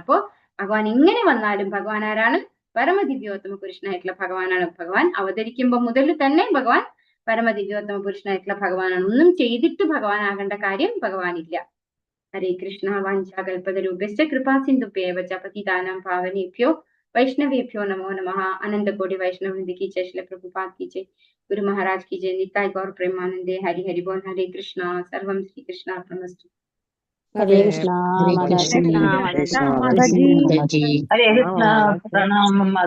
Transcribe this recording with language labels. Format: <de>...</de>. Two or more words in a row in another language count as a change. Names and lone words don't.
<ml>അപ്പോ ഭഗവാൻ എങ്ങനെ വന്നാലും ഭഗവാൻ ആരാണ്? പരമദിവ്യോത്തമ പുരുഷനായിട്ടുള്ള ഭഗവാനാണ്. ഭഗവാൻ അവതരിക്കുമ്പോൾ മുതൽ തന്നെ ഭഗവാൻ പരമദിവ്യോത്തമ പുരുഷനായിട്ടുള്ള ഭഗവാനാണ്. ഒന്നും ചെയ്തിട്ട് ഭഗവാൻ ആകേണ്ട കാര്യം ഭഗവാനില്ല.</ml> <sa>ഹരേ കൃഷ്ണ. വാഞ്ചാകൽപതരൂപശ്ച കൃപാസിന്ധുഭ്യേവ ച പതിതാനാം പാവനേഭ്യോ वैष्णवेभ्यो नमो नमः।</sa> <hi>अनंत कोटि वैष्णव वृंद की जय, श्रील प्रभुपाद की जय, गुरु महाराज की जय,</hi> <bn>নিতাই গৌর প্রেমানন্দে। হরি হরি বোল। हरे कृष्णा।</bn> <sa>सर्वं श्री कृष्णार्पणमस्तु।</sa> <hi>हरे कृष्ण माताजी। हरे कृष्ण प्रणाम।</hi>